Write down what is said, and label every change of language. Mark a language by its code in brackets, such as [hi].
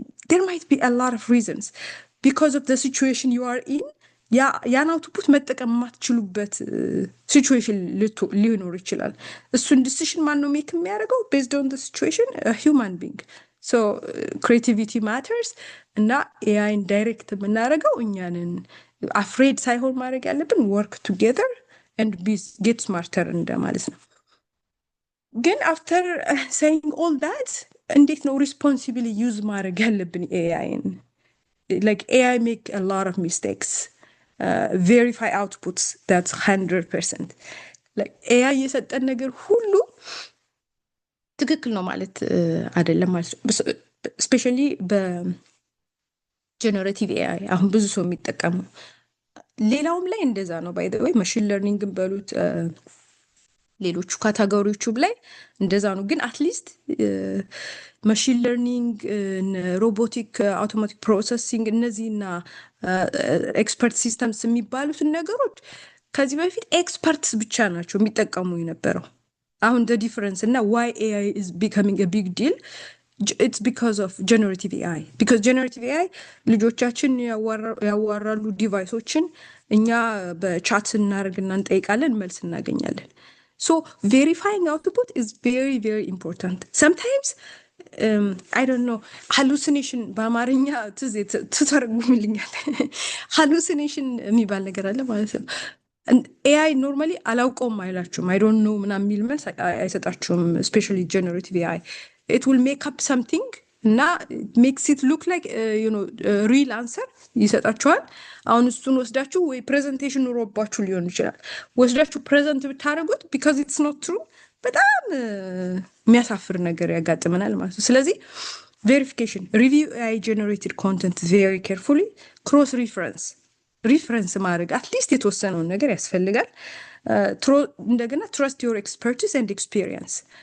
[en] there might be a lot of reasons because of the situation you are in [am] ያን አውትፑት መጠቀም የማትችሉበት ሲቹዌሽን ሊኖር ይችላል። እሱን ዲሲሽን ማን ነው ሜክ የሚያደርገው? [en] based on the situation, a human being. so creativity matters [am] እና AIን ዳይሬክት የምናደርገው እኛንን አፍሬድ ሳይሆን ማድረግ ያለብን [en] work together and get smarter [am] እንደማለት ነው። ግን [en] after saying all that [am] እንዴት ነው [en] responsibly use [am] ማድረግ ያለብን AIን? [en] like AI make a lot of mistakes. Verify outputs, that's 100%. [am] like AI የሰጠን ነገር ሁሉ ትክክል ነው ማለት አይደለም ማለት ነው። especially በጀነሬቲቭ AI አሁን ብዙ ሰው የሚጠቀሙ ሌላውም ላይ እንደዛ ነው። ባይ ዘ ወይ ማሽን ለርኒንግን በሉት ሌሎቹ ካታጎሪዎቹም ላይ እንደዛ ነው። ግን አትሊስት ማሽን ለርኒንግ፣ ሮቦቲክ አውቶማቲክ ፕሮሰሲንግ እነዚህና ኤክስፐርት ሲስተምስ የሚባሉትን ነገሮች ከዚህ በፊት ኤክስፐርትስ ብቻ ናቸው የሚጠቀሙ የነበረው። አሁን [en] the difference [am] እና [en] why AI is becoming a big deal, it's because of generative AI. because generative AI [am] ልጆቻችን ያዋራሉ ዲቫይሶችን፣ እኛ በቻት እናደርግና እንጠይቃለን፣ መልስ እናገኛለን። [en] so verifying output is very very important. sometimes I don't know, hallucination [am] በአማርኛ ትተረጉምልኛል? hallucination የሚባል ነገር አለ ማለት ነው። AI ኖርማሊ አላውቀውም አይላችሁም፣ [en] I don't know [am] ምናምን የሚል መልስ አይሰጣችሁም። [en] especially generative AI, it will make up something [am] እና [en] makes it look like real answer [am] ይሰጣችኋል። አሁን እሱን ወስዳችሁ ወይ ፕሬዘንቴሽን ኖሮባችሁ ሊሆን ይችላል ወስዳችሁ ፕሬዘንት ብታደርጉት [en] because it's not true [am] በጣም የሚያሳፍር ነገር ያጋጥመናል ማለት ነው። ስለዚህ [en] verification, review AI generated content very carefully, cross reference [am] ማድረግ አትሊስት የተወሰነውን ነገር ያስፈልጋል። እንደገና [en] trust your expertise and experience.